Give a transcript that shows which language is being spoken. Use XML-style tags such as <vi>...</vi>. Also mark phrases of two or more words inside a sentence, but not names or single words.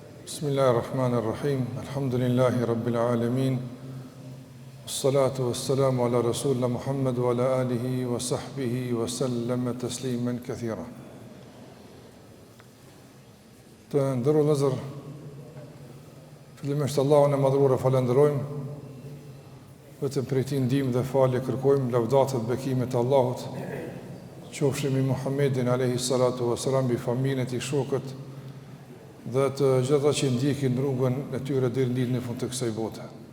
<ar>بسم الله الرحمن الرحيم. الحمد لله رب العالمين. والصلاة والسلام على رسولنا محمد وعلى آله وصحبه وسلم تسليما كثيرا.</ar> <sq>Të nderuar vëllezër, fillimisht Allahun e madhruar e falenderojmë, vetëm prej tij ndihmë dhe falje kërkojmë, lavdata dhe bekimet e Allahut qofshin mbi Muhammedin</sq> <ar>عليه الصلاة والسلام,</ar> <sq>mbi familjen e tij, shokët dhe të gjitha që ndjekin rrugën e tyre deri në ditën e fundit të kësaj bote.</sq>